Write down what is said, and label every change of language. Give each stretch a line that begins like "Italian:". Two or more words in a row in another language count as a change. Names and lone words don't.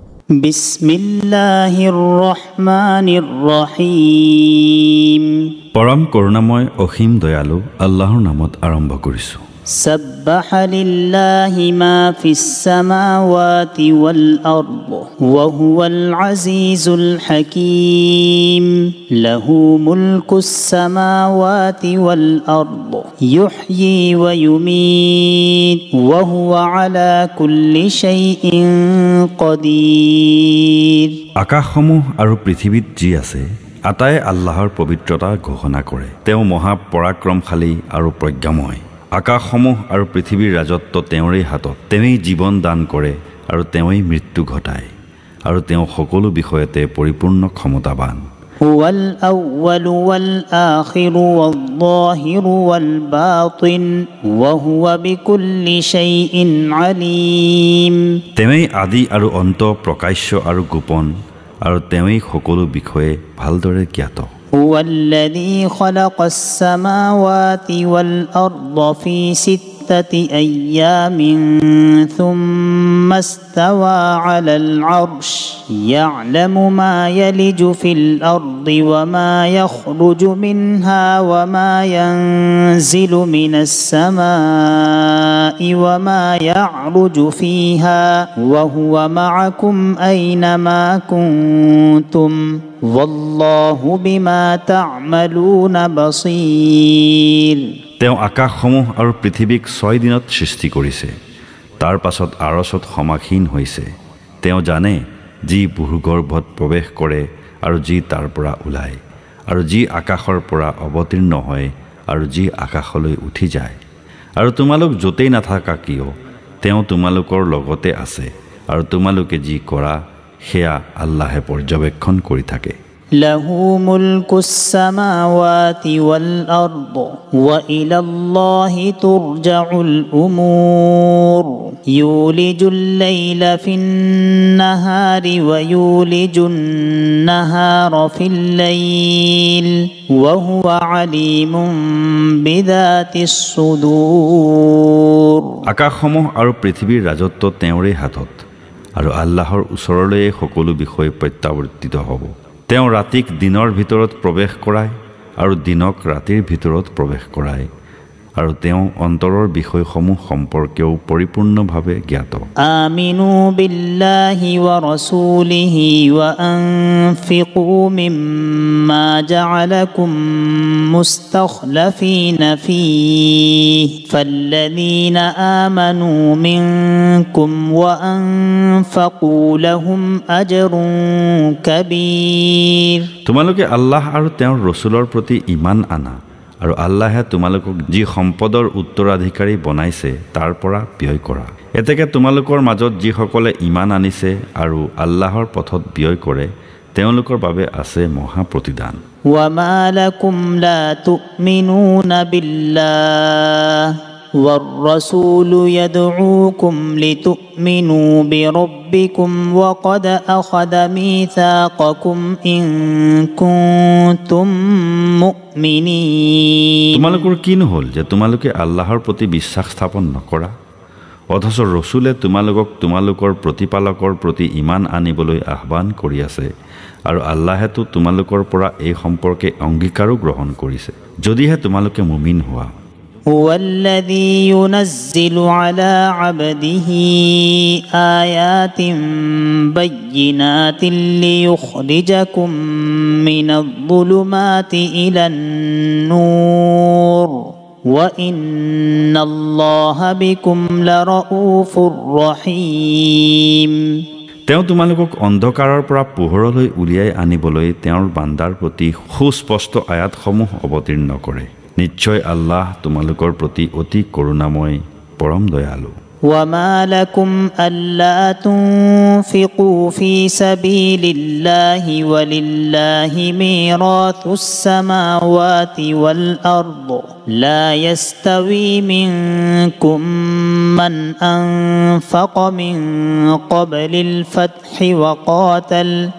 Arabic: بسم الله الرحمن الرحيم.
Assamese: পৰম করুণাময় অসীম দয়ালু আল্লাহৰ নামত আৰম্ভ কৰিছো।
Arabic: سبح لله ما في السماوات والأرض وهو العزيز الحكيم. له ملك السماوات والأرض يحيي ويميت وهو على كل شيء قدير.
Assamese: আকাশসমূহ আৰু পৃথিৱীত যি আছে আটাই আল্লাহৰ পবিত্ৰতা ঘোষণা কৰে। তেওঁ মহা পৰাক্ৰমশালী আৰু প্ৰজ্ঞাময়। আকাশসমূহ আৰু পৃথিৱীৰ ৰাজত্ব তেওঁৰেই হাতত। তেওঁই জীৱন দান কৰে আৰু তেওঁই মৃত্যু ঘটায় আৰু তেওঁ সকলো বিষয়তে পৰিপূৰ্ণ ক্ষমতাবান।
Arabic: هو الأول والآخر والظاهر والباطن وهو بكل شيء عليم.
Assamese: তেওঁই আদি আৰু অন্ত, প্ৰকাশ্য আৰু গোপন, আৰু তেওঁই সকলো বিষয়ে ভালদৰে জ্ঞাত।
Arabic: هو الذي خلق السماوات والأرض في 6 أيام ثم استوى على العرش يعلم ما يلج في الأرض وما يخرج منها وما ينزل من السماء وما يعرج فيها وهو معكم أينما كنتم والله بما تعملون بصير।
Assamese: তেওঁ আকাশসমূহ আৰু পৃথিৱীক 6 দিনত সৃষ্টি কৰিছে, তাৰ পাছত আৰছত সমাসীন হৈছে। তেওঁ জানে যি ভূগৰ্ভত প্ৰৱেশ কৰে আৰু যি তাৰ পৰা ওলায়, আৰু যি আকাশৰ পৰা অৱতীৰ্ণ হয় আৰু যি আকাশলৈ উঠি যায়। আৰু তোমালোক য'তেই নাথাকা কিয় তেওঁ তোমালোকৰ লগতে আছে, আৰু তোমালোকে যি কৰা সেয়া আল্লাহে পৰ্যবেক্ষণ কৰি থাকে।
Arabic: له ملك السماوات والأرض وإلى الله ترجع الأمور. يولج الليل في النهار ويولج النهار في الليل وهو عليم بذات الصدور.
Assamese: আকাশসমূহ আৰু পৃথিৱীৰ ৰাজত্ব তেওঁৰেই হাতত, আৰু আল্লাহৰ ওচৰলৈ সকলো বিষয় প্ৰত্যাৱৰ্তিত হ'ব। তেওঁ ৰাতিক দিনৰ ভিতৰত প্ৰৱেশ কৰায় আৰু দিনক ৰাতিৰ ভিতৰত প্ৰৱেশ কৰায়, আৰু তেওঁ অন্তৰৰ বিষয়সমূহ সম্পৰ্কেও পৰিপূৰ্ণভাৱে জ্ঞাত।
Arabic: آمنوا بالله ورسوله وأنفقوا مما جعلكم مستخلفين فيه فالذين آمنوا منكم وأنفقوا لهم أجر كبير.
Assamese: তোমালোকে আল্লাহ আৰু তেওঁৰ ৰসূলৰ প্ৰতি ঈমান আনা, আৰু আল্লাহে তোমালোকক যি সম্পদৰ উত্তৰাধিকাৰী বনাইছে তাৰ পৰা ব্যয় কৰা। এতেকে তোমালোকৰ মাজত যিসকলে ঈমান আনিছে আৰু আল্লাহৰ পথত ব্যয় কৰে তেওঁলোকৰ বাবে আছে মহা প্ৰতিদান।
Arabic: وما لكم لا تؤمنون بالله والرسول يدعوكم لتؤمنوا بربكم وقد أخذ ميثاقكم إن كنتم مؤمنين।
Assamese: তোমালোকৰ কি নহল যে তোমালোকে আল্লাহৰ প্ৰতি বিশ্বাস স্থাপন নকৰা, অথচ ৰসূলে তোমালোকক তোমালোকৰ প্ৰতিপালকৰ প্ৰতি ঈমান আনিবলৈ আহ্বান কৰি আছে, আৰু আল্লাহেতো তোমালোকৰ পৰা এই সম্পৰ্কে অংগীকাৰো গ্ৰহণ কৰিছে যদিহে তোমালোকে মুমিন হোৱা।
Arabic: هو الذي ينزل على عبده آيات بينات ليخرجكم من الظلمات إلى النور وإن الله بكم لرؤوف رحيم।
Assamese: তেওঁ তোমালোকক অন্ধকাৰৰ পৰা পোহৰলৈ উলিয়াই আনিবলৈ তেওঁৰ বান্দাৰ প্ৰতি সুস্পষ্ট আয়াতসমূহ অৱতীৰ্ণ কৰে। নিশ্চয় আল্লাহ তোমালোকৰ প্ৰতি অতি করুণাময়, পৰম দয়ালু।
Arabic: وما لكم ألا تنفقوا في سبيل الله ولله ميراث السماوات والأرض لا يستوي منكم من أنفق من قبل الفتح وقاتل